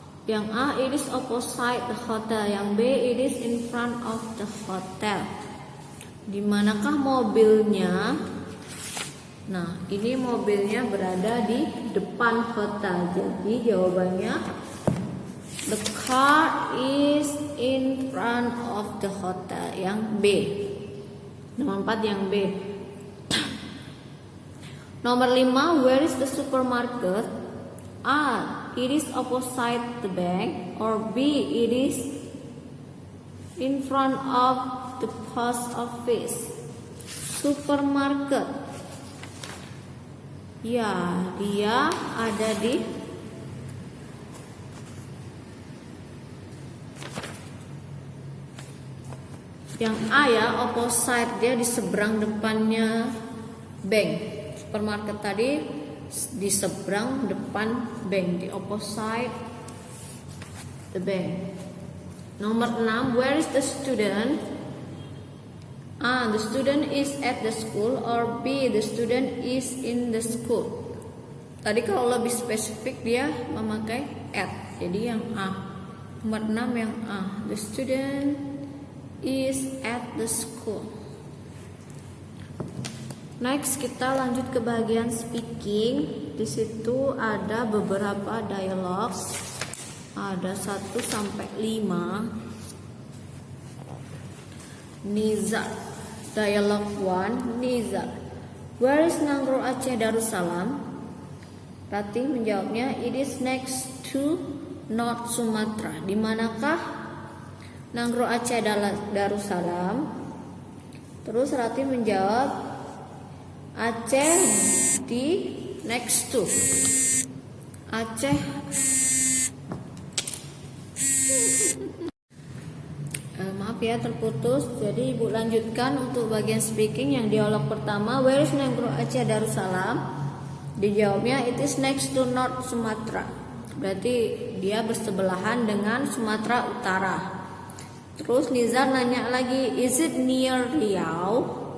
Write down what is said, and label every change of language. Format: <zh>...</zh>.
<id>Yang A,</id> <en>it is opposite the hotel. Yang B, it is in front of the hotel.</en> <id>Di manakah mobilnya? Nah, ini mobilnya berada di depan hotel. Jadi jawabannya</id> <en>the car is in front of the hotel.</en> <id>Yang B. Nomor 4 yang B. Nomor 5,</id> <en>where is the supermarket? A, it is opposite the bank. Or B, it is in front of the post office.</en> <id>Supermarket, ya dia ada di yang A ya, opposite, dia di seberang depannya bank. Supermarket tadi di seberang depan bank, di</id> <en>opposite the bank.</en> <id>Nomor 6,</id> <en>where is the student? A, the student is at the school. Or B, the student is in the school.</en> <id>Tadi kalau lebih spesifik dia memakai at. Jadi yang A. Nomor 6 yang A,</id> <en>the student is at the school.</en> <id>Next kita lanjut ke bagian speaking. Di situ ada beberapa dialog. Ada 1 sampai 5. Niza.</id> <en>Dialog 1. Niza. Where is Nangro Aceh Darussalam? Ratih menjawabnya, it is next to North Sumatra.</en> <id>Di manakah Nangro Aceh Darussalam? Terus Ratih menjawab, Aceh di</id> <en>next to.</en> <id>Aceh. Maaf ya terputus. Jadi ibu lanjutkan untuk bagian speaking yang dialog pertama.</id> <en>Where is Nangro Aceh Darussalam? Dijawabnya it is next to North Sumatra.</en> <id>Berarti dia bersebelahan dengan Sumatera Utara. Terus Nizar nanya lagi,</id> <en>is it near Riau?</en>